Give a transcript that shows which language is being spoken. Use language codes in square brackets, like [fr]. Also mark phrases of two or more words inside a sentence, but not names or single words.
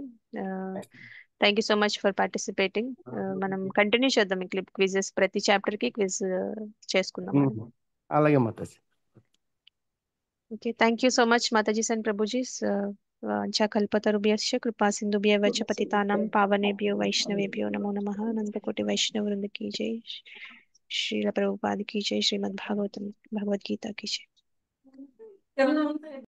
[en] Thank you so much for participating. [te] మనం కంటిన్యూ చేద్దాం ఈ క్విజెస్, ప్రతి చాప్టర్ కి క్విజ్ చేసుకుందాం. అలాగే మాతాజీ. [en] Okay, thank you so much Mataji and Prabhuji. [sa] కల్పతరుభ్యశ్చ కృపా సింధుభ్యశ్చ పతితానాం పావనేభ్యో వైష్ణవేభ్యో నమో నమః. [hi] अनन्तकोटि वैष्णव वृन्द की जय. श्रील प्रभुपाद की जय. श्रीमद् भागवत गीता की जय.